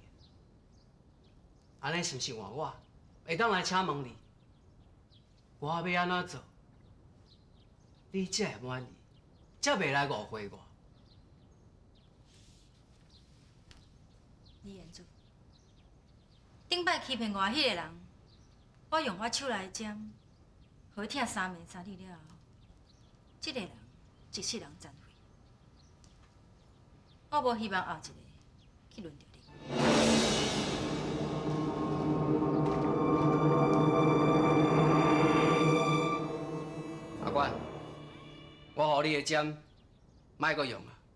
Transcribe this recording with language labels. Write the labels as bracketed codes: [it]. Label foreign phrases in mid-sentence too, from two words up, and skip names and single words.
[nan] 安尼是毋是换我会当来请问你，我要安怎做，你才会满意，才袂来误会我？李彦祖，顶摆欺骗我迄个人，我用我手来针，互伊疼3暝3 日了后，这个人一世人残废。我无希望后一个去轮到你。阿官，我予你的针，莫阁用啊！